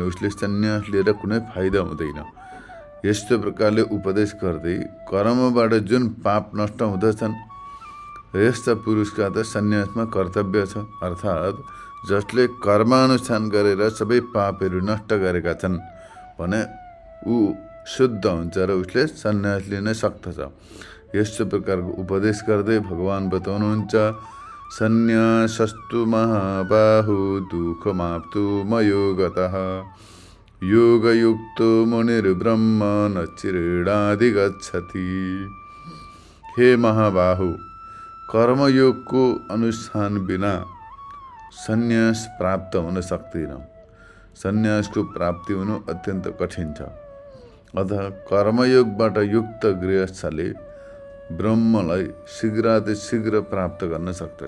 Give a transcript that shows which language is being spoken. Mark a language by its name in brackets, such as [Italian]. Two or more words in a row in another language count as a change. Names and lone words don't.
[Nepali] उसले सन्यास लिएर कुनै फाइदा हुँदैन। यस्तो प्रकारले उपदेश गर्दै कर्मबाट जुन पाप नष्ट हुँदछन् यस्ता पुरुषका त सन्यासमा कर्तव्य छ। अर्थात् जसले कर्मानुष्ठान गरेर सबै पापहरू नष्ट गरेका छन् भने ऊ शुद्ध हुन्छ र उसले सन्यास लिन सक्दछ। यस्तो प्रकारको उपदेश गर्दै भगवान बताउनुहुन्छ, [Sanskrit] सन्यासस्तु महाबाहु दुःखमाप्तु मयो गतः योगयुक्तो मुनिर्ब्रह्म न चिरेणाधिगच्छति। [Nepali] हे महाबाहु, कर्मयोगको अनुष्ठान बिना सन्यास प्राप्त हुन सक्दैन। सन्यासको प्राप्ति हुनु अत्यन्त कठिन छ। अतः कर्मयोगबाट युक्त गृहस्थले ब्रह्मलाई शीघ्रातिशीघ्र प्राप्त गर्न सक्दछ।